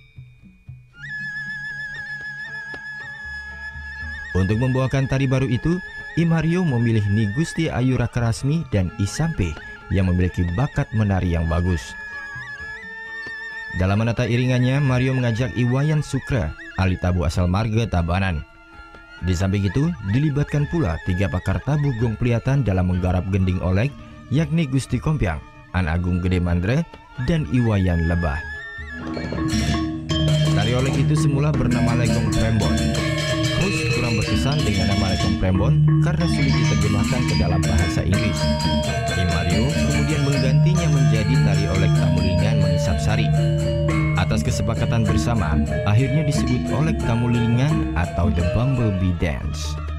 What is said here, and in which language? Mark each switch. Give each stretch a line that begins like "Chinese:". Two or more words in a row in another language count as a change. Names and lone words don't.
Indonesian: Untuk membawakan tari baru itu, I Mario memilih Ni Gusti Ayu Rakarasmi dan I Sampe yang memiliki bakat menari yang bagus. Dalam menata iringannya, Mario mengajak I Wayan Sukra, ahli tabu asal marga Tabanan. Di samping itu, dilibatkan pula 3 pakar tabu Gong Pelihatan dalam menggarap gending Oleg, yakni Gusti Kompiang, An Agung Gede Mandre, dan I Wayan Lebah. Tari Oleg itu semula bernama Legong Prembon. Host kurang berkesan dengan nama Legong Prembon karena sulit diterjemahkan ke dalam bahasa Inggris. I Mario kemudian menggantinya menjadi tari Oleg Tamulilingan Mengisap Sari. Atas kesepakatan bersama, akhirnya disebut Oleg Tamulilingan atau The Bumblebee Dance.